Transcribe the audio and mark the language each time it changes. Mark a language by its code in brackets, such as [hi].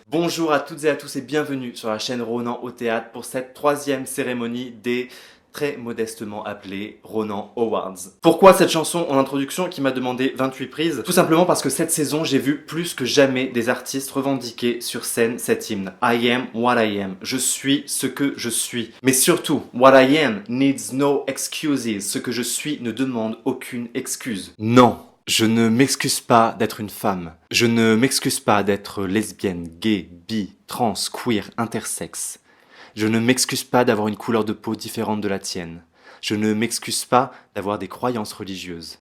[fr] Bonjour à toutes et à tous et bienvenue sur la chaîne Ronan au théâtre pour cette 3e cérémonie des très modestement appelés Ronan Awards. Pourquoi cette chanson en introduction qui m'a demandé 28 prises? Tout simplement parce que cette saison, j'ai vu plus que jamais des artistes revendiquer sur scène cet hymne. [en] I am what I am. [fr] Je suis ce que je suis. Mais surtout, [en] what I am needs no excuses. [fr] Ce que je suis ne demande aucune excuse. Non. Je ne m'excuse pas d'être une femme. Je ne m'excuse pas d'être lesbienne, gay, bi, trans, queer, intersexe. Je ne m'excuse pas d'avoir une couleur de peau différente de la tienne. Je ne m'excuse pas d'avoir des croyances religieuses.